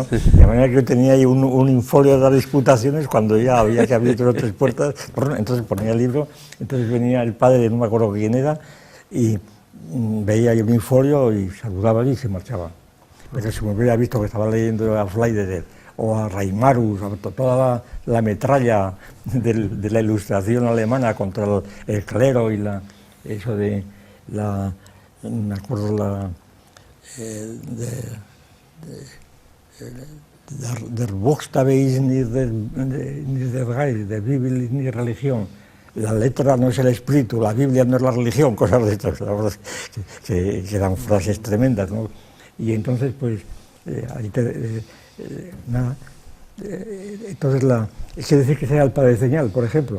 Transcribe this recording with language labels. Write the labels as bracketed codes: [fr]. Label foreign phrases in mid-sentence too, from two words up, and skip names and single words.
[es] De manera que yo tenía ahí un infolio de las disputaciones cuando ya había que abrir 2 o 3 puertas, entonces ponía el libro, entonces venía el padre, no me acuerdo quién era, y veía ahí un infolio y saludaba y se marchaba. Pero si me hubiera visto que estaba leyendo a Fleiderer, o a Reimarus, a toda la metralla de la ilustración alemana contra el clero y eso de la, me acuerdo, [de] der Buchstabe ist nicht der Geist, der Bibel ist nicht Religión. [es] La letra no es el espíritu, la Biblia no es la religión, cosas de estas, que eran frases tremendas, ¿no? Y entonces, pues, ahí nada. Entonces, quiere decir que sea el padre de señal, por ejemplo.